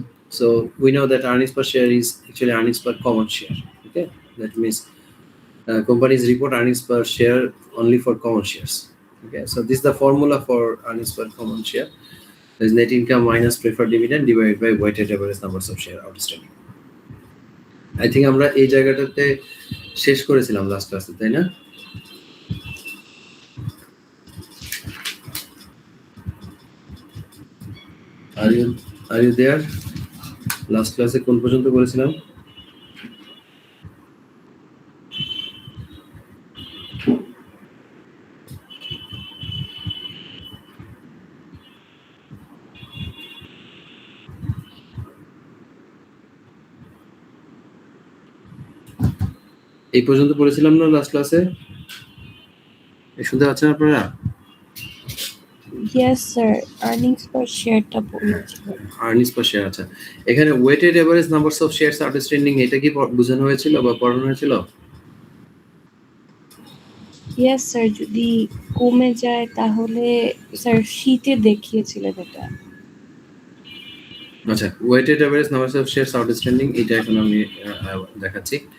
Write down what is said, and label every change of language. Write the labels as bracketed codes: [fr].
[en] So we know that earnings per share is actually earnings per common share. Okay, that means companies report earnings per share only for common shares. Okay, so this is the formula for earnings per common share. There's net income minus preferred dividend divided by weighted average numbers of share outstanding. [bn] I think আমরা এই জায়গাটাতে শেষ করেছিলাম last ক্লাসে, তাই না? [en] Are you there? [bn] Last ক্লাসে কোন পর্যন্ত করেছিলাম? এই পর্যন্ত পড়েছিলাম না লাস্ট ক্লাসে? শুনতে পাচ্ছেন আপনারা? [en] Yes sir, earnings per share টা বলেছিল। earnings per share, আচ্ছা। [bn] এখানে weighted average numbers of shares outstanding, এটা কি বোঝানো হয়েছিল বা পড়ানো হয়েছিল? ইয়েস স্যার, যদি কমে যায় তাহলে স্যার শীটে দেখিয়েছিলেন এটা। আচ্ছা, weighted average number of shares outstanding, এটা এখন আমি দেখাচ্ছি।